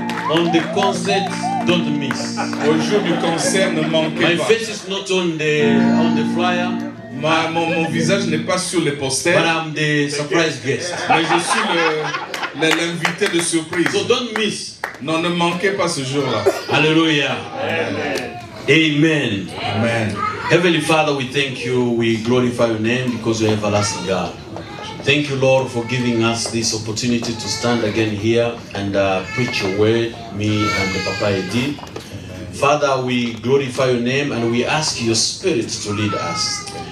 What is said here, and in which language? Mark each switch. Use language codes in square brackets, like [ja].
[en] On the concert, don't miss. [fr] Au jour du concert, ne manquez [en] My [fr] pas. [en] face is not on the flyer, [fr] Mon visage n'est pas sur les posters, [en] but I'm the surprise guest. [fr] mais je suis l'invité de surprise. [en] So don't miss. [fr] Non, ne manquez pas ce jour-là. [en] Hallelujah. Amen. Amen. Heavenly Father, we thank you. We glorify your name because you're everlasting God. Thank you, Lord, for giving us this opportunity to stand again here and preach your word, me and the Papa Edi. Father, we glorify your name and we ask your spirit to lead us.